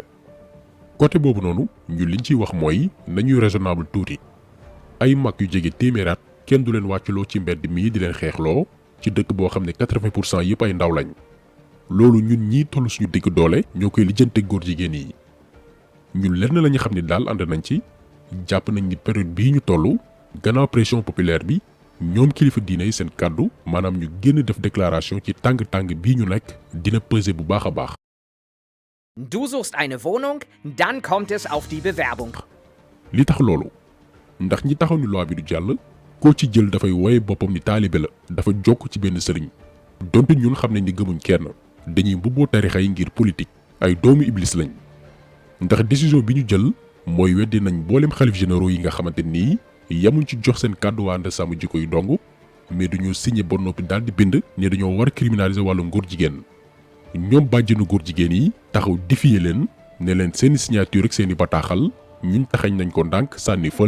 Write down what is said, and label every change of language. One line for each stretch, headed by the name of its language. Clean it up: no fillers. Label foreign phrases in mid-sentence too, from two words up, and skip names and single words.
Wolof: côté boobu noonu ñu liñ ciy wax mooy nañuy raisonnable tuuti ay mag yu jege téeméeraat kenn du leen wàcculoo ci mbedd mii di leen xeexloo ci dëkk boo xam ne 80% yëpp ay ndaw lañ loolu ñun ñii toll suñu digg doole ñoo koy lijjante góor jigéen yi ñun lenn la ñu xam ne daal ànd nañ ci jàpp nañ ni période bii ñu toll gannaaw
French: pression populaire
Wolof: bi ñoom kilifa diine yi seen kàddu maanaam ñu génn def déclaration ci tàng-tàng bii ñu nekk dina peser bu baax a baax.
German: Du suchst eine Wohnung, dann kommt es auf die Bewerbung.
Wolof: li tax loolu ndax ñi taxaw ni loi bi du jàll koo ci jël dafay woye boppam ni taalibe la dafa jokk ci benn sëriñ donte ñun xam nañ ni gëmuñ kenn dañuy mbubboo tarixa yi ngir politique ay doomu iblis lañ ndax décision bi ñu jël mooy weddi nañ mboolem xalif généraux yi nga xamante nii yamuñ ci jox seen kàddu waa ànd sàmm jikko yu dong mais dañoo signé ba noppi daal di bind ne dañoo war a criminaliser wàllum góor jigéen ñoom bàjjenu góor jigéen yi taxaw défier leen ne leen seeni signature ak seeni bataaxal ñun taxañ nañ ko ndànk sànni fële.